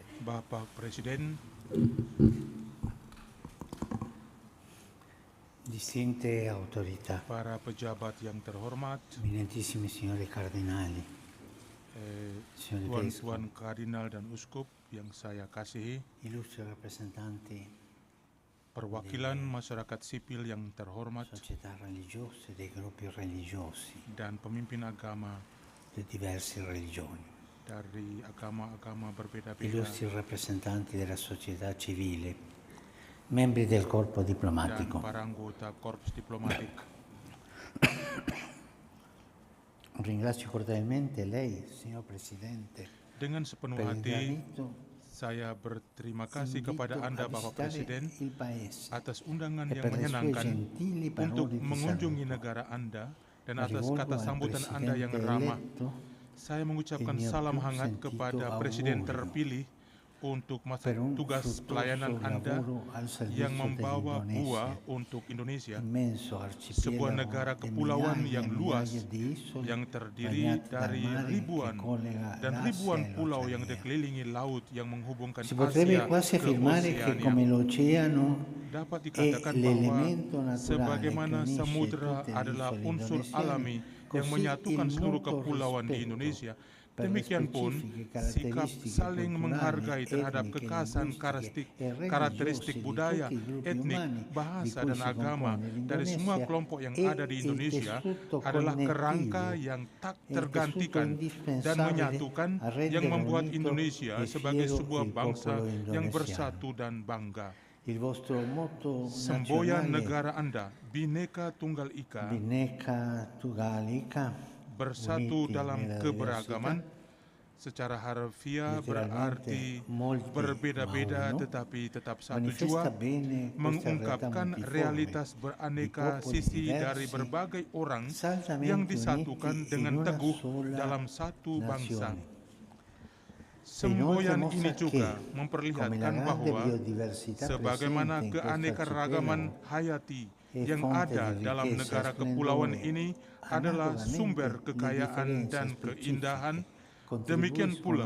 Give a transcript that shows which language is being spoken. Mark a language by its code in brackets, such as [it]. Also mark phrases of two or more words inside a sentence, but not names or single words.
[id] Bapak Presiden, [it] distinte autorità, [id] para pejabat yang terhormat, [it] eminentissimi signori cardinali, signori vescovi, [id] tuan-tuan kardinal dan uskup yang saya kasihi, [it] illustri rappresentanti [id] perwakilan masyarakat sipil yang terhormat, [it] società religiose, dei gruppi religiosi, [id] dan pemimpin agama [it] di diverse religioni, [id] dari agama-agama berbeda-beda, [it] illustri rappresentanti della società civile, membri del corpo [id] dan [it] diplomatico. [id] para anggota korps diplomatik. [it] Ringrazio cordialmente lei, signor Presidente, [id] Dengan sepenuh [it] per il [id] hati, [it] invito [id] saya berterima kasih [it] invito [id] kepada [it] a [id] Anda, Bapak [it] visitare [id] Presiden, [it] il Paese [id] atas undangan [it] e [id] yang [it] per le sue [id] menyenangkan [it] gentili [id] untuk [it] parole di [id] mengunjungi [it] saluto. [id] negara Anda dan [it] La [id] atas [it] rivolgo [id] kata [it] al [id] sambutan Anda yang [it] Presidente [id] ramah. [it] eletto [id] Saya mengucapkan [it] il mio [id] salam [it] più [id] hangat [it] sentito [id] kepada [it] augurio. [id] Presiden terpilih untuk masa [it] per un [id] tugas pelayanan [it] fruttuoso [id] Anda [it] lavoro al [id] yang [it] servizio [id] membawa buah [it] dell'Indonesia, [id] untuk Indonesia, [it] immenso [id] sebuah negara [it] arcipelago di [id] kepulauan [it] migliaia [id] yang [it] e [id] luas [it] migliaia di isole [id] yang terdiri [it] bagnate dal [id] dari [it] mare che [id] ribuan [it] collega [id] dan [it] l'Asia [id] ribuan [it] e [id] pulau yang [it] l'Oceania. [id] dikelilingi laut yang menghubungkan [it] Si potrebbe [id] Asia [it] quasi [id] ke [it] affermare che come [id] Oceania. [it] l'oceano [id] Dapat [it] è [id] dikatakan bahwa [it] l'elemento naturale che [id] sebagaimana [it] unisce [id] samudra [it] tutte le [id] adalah [it] isole [id] unsur [it] indonesiane, [id] alami yang [it] così [id] menyatukan [it] il [id] seluruh [it] mutuo [id] kepulauan di [it] rispetto [id] Indonesia, [it] per le [id] demikian pun [it] specifiche [id] sikap [it] caratteristiche [id] saling [it] culturali, [id] menghargai terhadap [it] etniche, [id] kekhasan [it] linguistiche e [id] karakteristik [it] religiose di [id] budaya, [it] tutti i gruppi [id] etnik, [it] umani di [id] bahasa, [it] cui [id] dan [it] si [id] agama [it] compone [id] dari semua [it] l'Indonesia [id] kelompok yang [it] è [id] ada di [it] il [id] Indonesia [it] tessuto [id] adalah kerangka [it] connettivo, [id] yang tak [it] è il tessuto [id] tergantikan dan [it] indispensabile [id] menyatukan [it] a rendere [id] yang membuat [it] unito [id] Indonesia [it] e [id] sebagai [it] fiero [id] sebuah [it] il [id] bangsa [it] popolo [id] yang [it] indonesiano. [id] bersatu dan bangga. [it] Il vostro motto [id] Semboyan [it] nazionale [id] negara Anda, Bhinneka Tunggal Ika, Bhinneka Tunggal Ika, bersatu [it] uniti [id] dalam [it] nella [id] keberagaman, [it] diversità, [id] secara harfiah [it] letteralmente [id] berarti [it] molti [id] berbeda-beda [it] ma uno, [id] tetapi tetap satu [it] manifesta [id] jua, [it] bene questa realtà [id] mengungkapkan [it] multiforme [id] realitas [it] di [id] beraneka [it] popoli [id] sisi [it] diversi, [id] dari berbagai orang [it] saldamente [id] yang disatukan [it] uniti [id] dengan [it] in una [id] teguh [it] sola [id] dalam satu bangsa. [it] nazione. [id] Semboyan [it] Inoltre [id] ini [it] mostra [id] juga [it] che, come la [id] memperlihatkan [it] grande [id] bahwa [it] biodiversità [id] sebagaimana [it] presente in questo [id] keanekaragaman [it] arcipelago [id] hayati [it] è [id] yang [it] fonte [id] ada [it] di [id] dalam [it] ricchezza, [id] negara kepulauan [it] splendore, [id] ini adalah [it] analogamente [id] sumber [it] le [id] kekayaan [it] differenze [id] dan [it] specifiche [id] keindahan. Demikian pula,